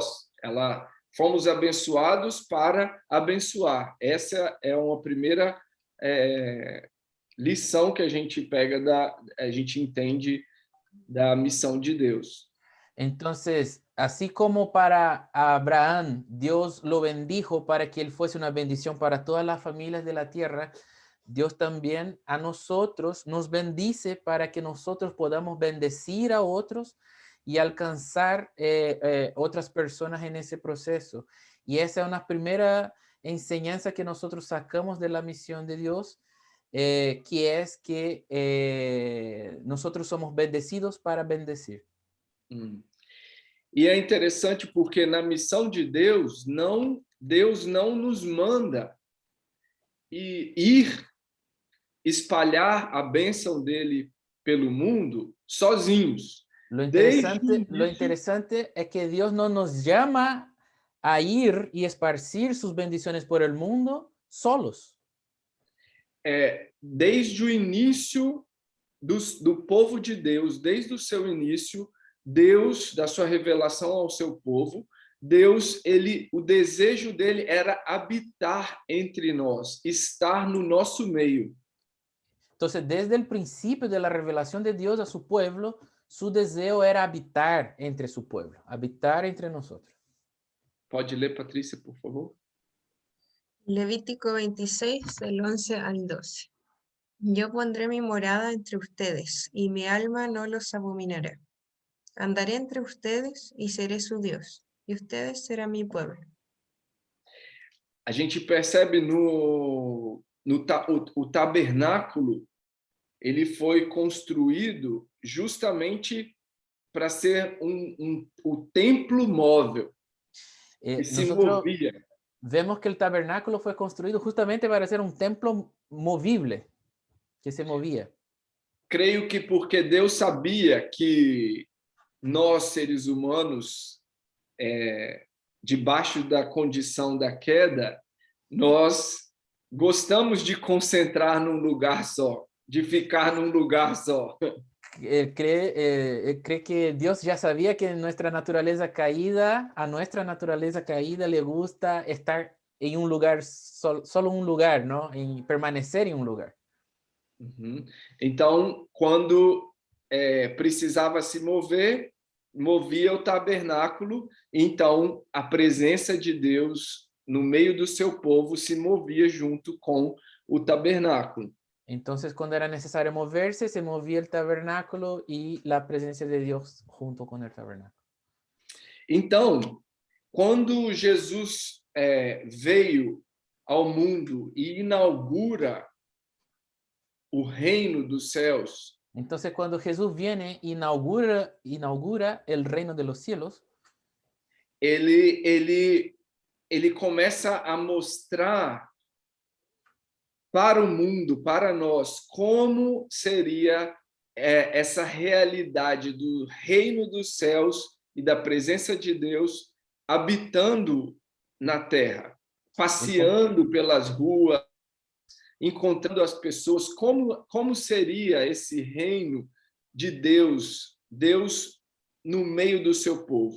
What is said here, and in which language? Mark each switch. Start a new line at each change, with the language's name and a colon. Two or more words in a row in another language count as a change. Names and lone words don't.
Portuguese: Fomos abençoados para abençoar. Essa é uma primeira lição que a gente pega, a gente entende da missão de Deus.
Spanish: Entonces, así como para Abraham, Dios lo bendijo para que él fuese una bendición para todas las familias de la tierra, Dios también a nosotros nos bendice para que nosotros podamos bendecir a otros y alcanzar otras personas en ese proceso. Y esa es una primera enseñanza que nosotros sacamos de la misión de Dios, que es que nosotros somos bendecidos para bendecir.
Portuguese: E é interessante porque na missão de Deus não nos manda ir espalhar a bênção dele pelo mundo sozinhos.
Spanish: Lo interesante es que Dios no nos llama a ir y esparcir sus bendiciones por el mundo solos.
Portuguese: Desde o início do povo de Deus, desde o seu início, Deus, da sua revelação ao seu povo, Deus, o desejo dele era habitar entre nós, estar no nosso meio.
Spanish: Entonces, desde el principio de la revelación de Dios a su pueblo, su deseo era habitar entre su pueblo, habitar entre nosotros.
Portuguese: Pode ler, Patrícia, por favor?
Spanish: Levítico 26, del 11 al 12. Yo pondré mi morada entre ustedes, y mi alma no los abominará. Andaré entre ustedes y seré su Dios, y ustedes serán mi pueblo.
Portuguese: A gente percebe o tabernáculo, ele foi construído justamente para ser o templo móvel, que se movia.
Spanish: Vemos que el tabernáculo fue construido justamente para ser un templo movible, que se movía.
Portuguese: Creio que porque Deus sabia que nós, seres humanos, debaixo da condição da queda, nós gostamos de concentrar num lugar só, de ficar num lugar só.
Spanish: Él cree que Dios ya sabía que a nuestra naturaleza caída le gusta estar en un lugar, solo un lugar, ¿no? En permanecer en un lugar.
Portuguese: Então, quando precisava se mover, movia o tabernáculo, então a presença de Deus no meio do seu povo se movia junto com o tabernáculo.
Spanish: Entonces, cuando era necesario moverse, se movía el tabernáculo y la presencia de Dios junto con el tabernáculo.
Portuguese: Então, quando Jesus veio ao mundo e inaugura o reino dos céus,
Spanish: Entonces, cuando Jesús viene, inaugura el reino de los cielos,
Portuguese: ele começa a mostrar para o mundo, para nós, como seria essa realidade do reino dos céus e da presença de Deus habitando na terra, passeando pelas ruas, encontrando as pessoas, como seria esse reino de Deus no meio do seu povo.